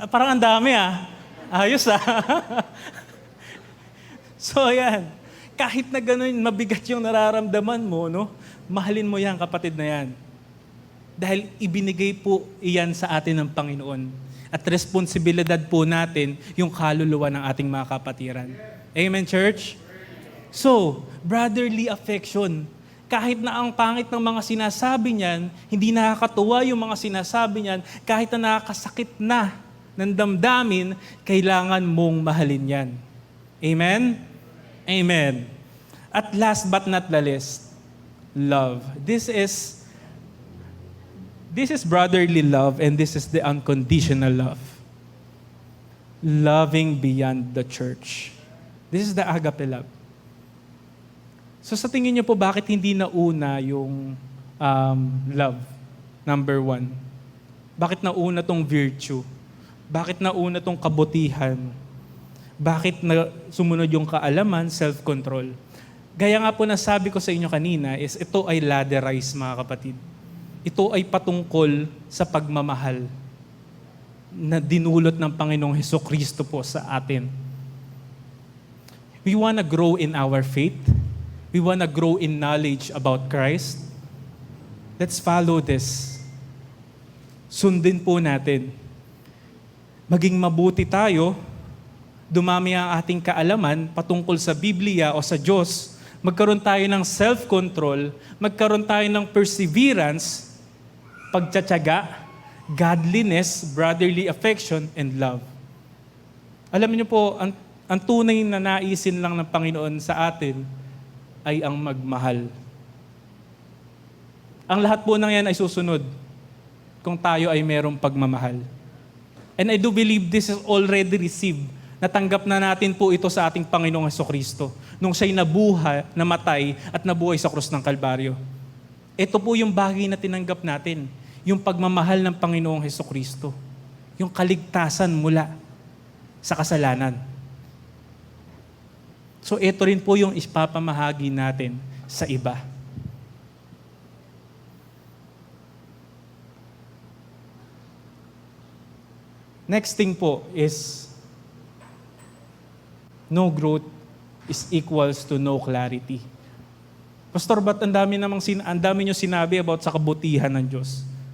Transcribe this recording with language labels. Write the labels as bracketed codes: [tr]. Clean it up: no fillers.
[tl] Parang ang dami Ayos So yan. Kahit na ganun, mabigat yung nararamdaman mo, no? Mahalin mo yan, kapatid na yan. Dahil ibinigay po iyan sa atin ng Panginoon. At responsibilidad po natin yung kaluluwa ng ating mga kapatiran. [en] Amen, church? So, brotherly affection. [tl] Kahit na ang pangit ng mga sinasabi niyan, hindi nakakatuwa yung mga sinasabi niyan, kahit na nakakasakit na ng damdamin, kailangan mong mahalin yan. [en] Amen? Amen. At last but not the least, love. This is brotherly love, and this is the unconditional love. Loving beyond the church. This is the agape love. [tl] So sa tingin niyo po, bakit hindi nauna yung love? Number 1. Bakit nauna tong virtue? Bakit nauna tong kabutihan? Bakit na sumunod yung kaalaman, self-control? Gaya nga po na sabi ko sa inyo kanina, is ito ay ladderized, mga kapatid. Ito ay patungkol sa pagmamahal na dinulot ng Panginoong Hesukristo po sa atin. [en] We wanna grow in our faith. We wanna grow in knowledge about Christ. Let's follow this. [tl] Sundin po natin. Maging mabuti tayo, dumami ang ating kaalaman patungkol sa Biblia o sa Diyos, magkaroon tayo ng self-control, magkaroon tayo ng perseverance, pagtsatsaga, godliness, brotherly affection, and love. Alam niyo po, ang tunay na naisin lang ng Panginoon sa atin ay ang magmahal. Ang lahat po ng yan ay susunod kung tayo ay merong pagmamahal. [en] And I do believe this is already received. [tl] Natanggap na natin po ito sa ating Panginoong Hesukristo nung siya'y namatay at nabuhay sa krus ng Kalbaryo. Ito po yung bagay na tinanggap natin, yung pagmamahal ng Panginoong Hesukristo, yung kaligtasan mula sa kasalanan. So ito rin po yung ipapamahagi natin sa iba. [en] Next thing po is no growth is equals to no clarity. [tl] Pastor, ba't ang dami nyo sinabi about sa kabutihan ng Diyos?